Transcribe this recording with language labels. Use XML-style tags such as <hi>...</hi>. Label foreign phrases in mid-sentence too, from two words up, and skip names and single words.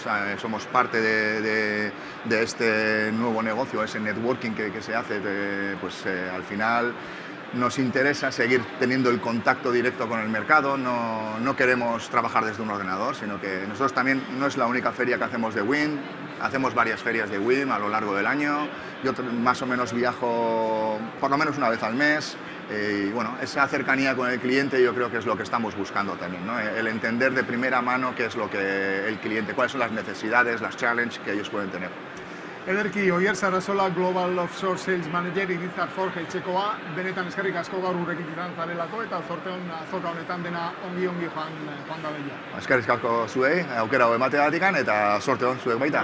<es>sea, somos parte de este nuevo negocio, ese networking que se hace, pues al final nos interesa seguir teniendo el contacto directo con el mercado, no queremos trabajar desde un ordenador, sino que nosotros también no es la única feria que hacemos de wind, hacemos varias ferias de wind a lo largo del año, yo más o menos viajo por lo menos una vez al mes. Y bueno, esa cercanía con el cliente yo creo que es lo que estamos buscando también, ¿no? El entender de primera mano qué es lo que el cliente, cuáles son las necesidades, las challenges que ellos pueden tener.</es> <eu>Ederki, Oier Sarrasola</eu> <en>Global Offshore Sales Manager</en> <eu>Irizar Forge etxekoa, benetan eskerrik asko gaur gurekin izan zarelako eta zorteon azoka honetan dena ongi joan da deia. Eskerrik asko zuei, aukera hau emateagatik eta sorte on zuek baita.</eu>